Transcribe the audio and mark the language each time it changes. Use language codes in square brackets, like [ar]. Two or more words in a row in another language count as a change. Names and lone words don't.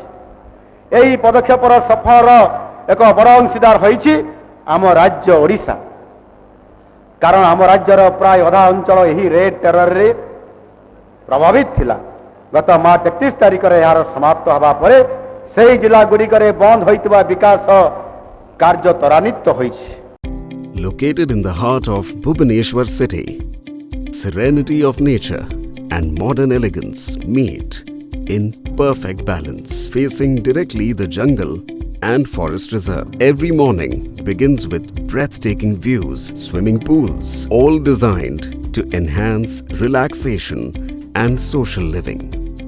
[or] ଏହି ପଦକ୍ଷେପର ସଫଳର ଏକ ବଡ଼ ଅଂଶୀଦାର ହୋଇଛି ଆମ ରାଜ୍ୟ ଓଡ଼ିଶା, କାରଣ ଆମ ରାଜ୍ୟର ପ୍ରାୟ ଅଧା ଅଞ୍ଚଳ ଏହି ରେଡ୍ ଟେରରରେ ପ୍ରଭାବିତ ଥିଲା। ଗତ ମାର୍ଚ୍ଚ 31 ତାରିଖରେ ଏହାର ସମାପ୍ତ ହେବା ପରେ ସେହି ଜିଲ୍ଲାଗୁଡ଼ିକରେ ବନ୍ଦ ହୋଇଥିବା ବିକାଶ କାର୍ଯ୍ୟ ତ୍ୱରାନ୍ୱିତ ହୋଇଛି। [en] Located in the heart of Bhubaneswar city, serenity of nature and modern elegance meet in perfect balance, facing directly the jungle and forest reserve. Every morning begins with breathtaking views, swimming pools, all designed to enhance relaxation and social living.